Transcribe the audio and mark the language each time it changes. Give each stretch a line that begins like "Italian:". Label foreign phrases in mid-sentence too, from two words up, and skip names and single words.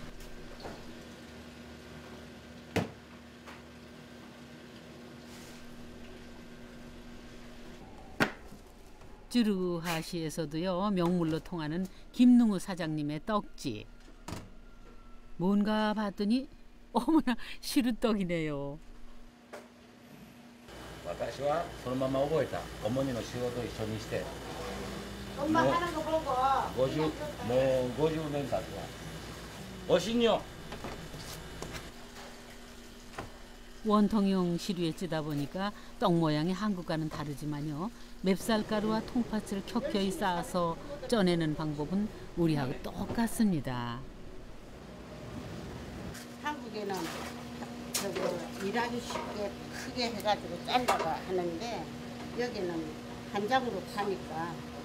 Korean: 쯔루하시에서도요, 명물로 통하는 김능우 사장님의 떡집. 뭔가 봤더니 어머나 시루떡이네요.
Japanese: 私はそのまま覚えた主にの仕事を一緒にしてもう50年経つわ。おしんよ。
Korean: 원통형 시루에 찌다 보니까 떡 모양이 한국과는 다르지만요. 맵쌀가루와 통팥을 켜켜이 쌓아서 쪄내는 방법은 우리하고 똑같습니다. 한국에는 일하기 쉽게 크게 해가지고 잘라가 하는데 여기는 한 장으로 파니까.